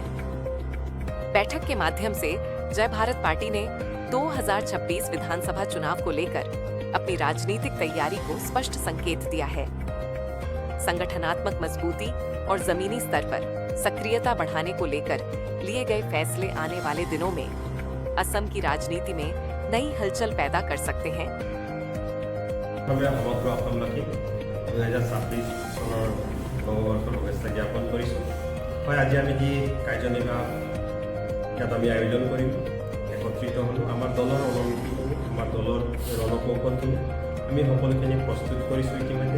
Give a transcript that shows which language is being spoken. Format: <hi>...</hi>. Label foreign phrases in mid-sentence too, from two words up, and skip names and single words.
<hi>बैठक के माध्यम से जय भारत पार्टी ने 2026 विधानसभा चुनाव को लेकर अपनी राजनीतिक तैयारी को स्पष्ट संकेत दिया है। संगठनात्मक मजबूती और जमीनी स्तर पर सक्रियता बढ़ाने को लेकर लिए गए फैसले आने वाले दिनों में असम की राजनीति में नई हलचल पैदा कर सकते हैं।</hi> <as>সমগ্ৰ অসমবাসীক 2026 চনৰ নৱবৰ্ষৰ শুভেচ্ছা জ্ঞাপন কৰিছোঁ। হয়, আজি আমি যি কাৰ্যনিৰ্বাহ ইয়াত আমি আয়োজন কৰিম, একত্ৰিত হ'লোঁ। আমাৰ দলৰ ৰণনীতিখিনি, আমাৰ দলৰ ৰণকৌশলখিনি আমি সকলোখিনি প্ৰস্তুত কৰিছোঁ ইতিমধ্যে।</as>